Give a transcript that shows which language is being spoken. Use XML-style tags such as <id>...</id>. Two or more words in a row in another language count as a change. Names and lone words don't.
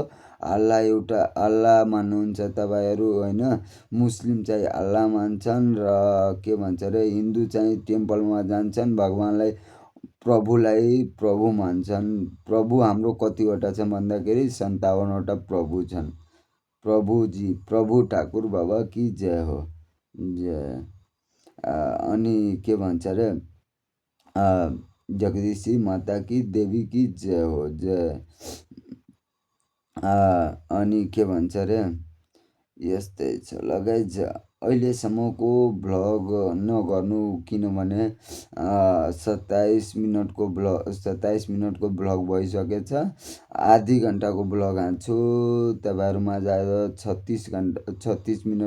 <ne>अल्लाह एउटा अल्लाह मान्नुहुन्छ तपाईँहरू होइन। मुस्लिम चाहिँ अल्लाह मान्छन् र के भन्छ अरे हिन्दू चाहिँ टेम्पलमा जान्छन्, भगवान्लाई प्रभुलाई प्रभु मान्छन्। प्रभु हाम्रो कतिवटा छ भन्दाखेरि 57वटा प्रभु छन्।</ne> <hi>प्रभुजी प्रभु ठाकुर बाबा की जय हो, जय।</hi> <ne>अनि के भन्छ अरे</ne> <hi>जगदीशी माता की देवी की जय हो, जय।</hi> <ne>अनि के भन्छ अरे यस्तै छ ल गाइज। अहिलेसम्मको भ्लग नगर्नु, किनभने 27 मिनटको भ्लग भइसकेछ। आधी घन्टाको भ्लग हान्छु तपाईँहरूमा आएर 36 मिनट।</ne>